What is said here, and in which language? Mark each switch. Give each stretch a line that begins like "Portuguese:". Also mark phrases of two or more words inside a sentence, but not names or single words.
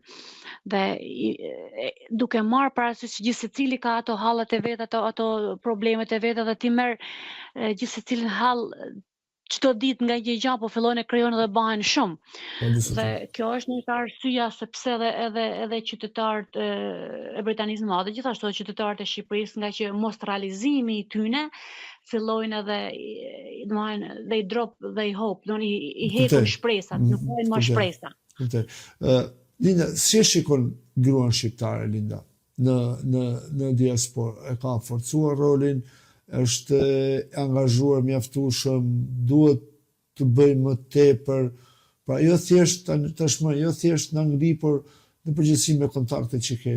Albanian: Dhe duke marrë parasysh gjithë secili ka ato hallet e veta, ato problemet e veta, dhe ti merr gjithë secilin hall çdo ditë nga një gjë, po fillon e krijon edhe bëhen shumë. Dhe kjo është një arsyeja sepse edhe qytetarët e Britanisë së Madhe, gjithashtu edhe qytetarët e Shqipërisë, nga që mos realizimi i tyre fillojnë edhe, domethënë,
English: they drop they hope,
Albanian: i heqin shpresat, nuk kanë më shpresa. Linda, si e shikon gruan shqiptare, Linda, në diasporë? E ka forcuar rolin, është angazhuar mjaftueshëm, duhet të bëjë më tepër, pra jo thjesht në Angli, por në përgjithësi me kontaktet që ke.